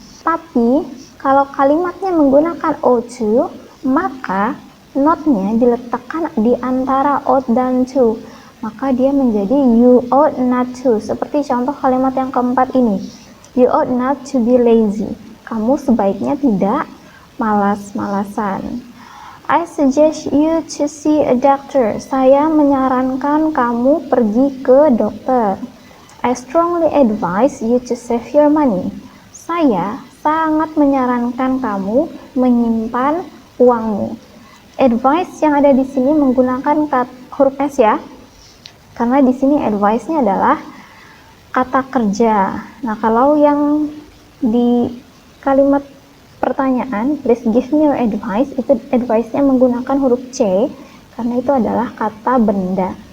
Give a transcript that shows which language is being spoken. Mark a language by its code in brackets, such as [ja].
[id] Tapi kalau kalimatnya menggunakan ought to, maka not-nya diletakkan di antara ought dan to. Maka dia menjadi you ought not to. Seperti contoh kalimat yang keempat ini. [en] You ought not to be lazy. [id] Kamu sebaiknya tidak malas-malasan. [en] I suggest you to see a doctor. [id] Saya menyarankan kamu pergi ke dokter. [en] I strongly advise you to save your money. [id] Saya sangat menyarankan kamu menyimpan uangmu. Advice yang ada di sini menggunakan huruf S ya. Karena di sini advice-nya adalah kata kerja. Nah, kalau yang di kalimat pertanyaan, [en] please give me your advice, [id] itu advice-nya menggunakan huruf C karena itu adalah kata benda.